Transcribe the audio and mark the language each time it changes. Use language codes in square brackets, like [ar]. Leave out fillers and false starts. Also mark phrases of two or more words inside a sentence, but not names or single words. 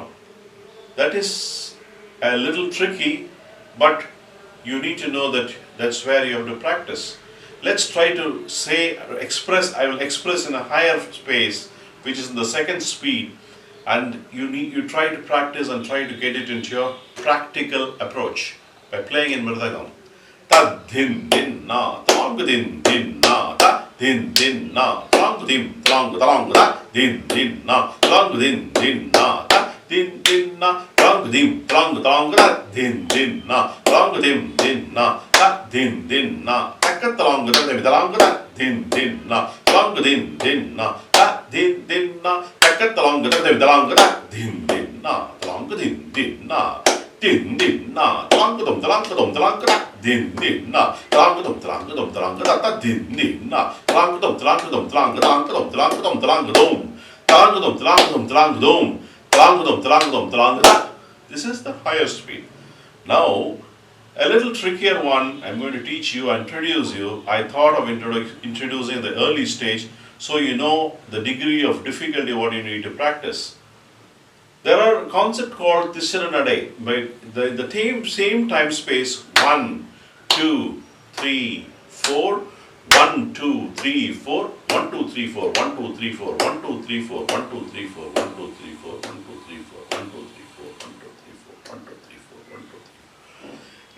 [en] That is a little tricky, but you need to know that that's where you have to practice. Let's try to say, express, I will express in a higher space, which is in the second speed. And you try to practice and try to get it into your practical approach by playing in Mridangam. Ta din din na, talang din din na, ta din din na, talang din talang da, din din na, talang din din na, ta din din na, talang din talang da, din din na, talang din na, ta din din na, takkat talang da, din din na, talang din na, ta din din na. Talanga din din na, talanga din din na, din din na, talanga dum din din na, talanga dum da din din na, talanga dum talanga dum, talanga dum da. This is the higher speed. Now, a little trickier one I'm going to teach you and introduce you. I thought of introducing the early stage, so you know the degree of difficulty what you need to practice. There are a concept called Tisiranadai, by the same time space 1, 2, 3, 4, 1, 2, 3, 4, 1, 2, 3, 4, 1, 2, 3, 4, 1, 2, 3, 4, 1, 2, 3, 4, 1, 2, 3, 4, 1, 2, 3, 4, 1, 2, 3, 4, 1, 2, 3, 4, 1, 2, 3, 4, 1, 2, 3, 4, 1, 2, 3, 4.